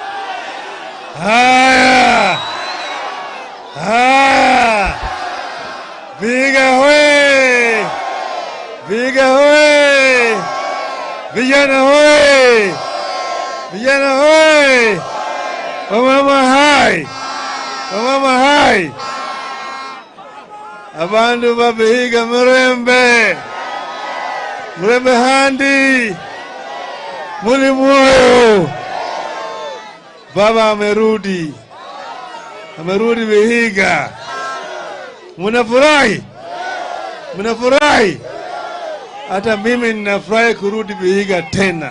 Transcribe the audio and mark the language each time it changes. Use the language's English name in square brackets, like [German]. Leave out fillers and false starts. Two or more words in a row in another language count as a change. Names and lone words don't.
[Swahili] Vihiga hoye! Vihiga hoye! Vijana hoye! Vijana hoye! Wamama hai! Wamama hai! [Luyia] Abandu ba Vihiga murembe! Murembe handi! Muli moyo! [Swahili] Baba amerudi. Amerudi Vihiga. Mnafurahi? Mnafurahi? Hata mimi ninafurahi kurudi Vihiga tena.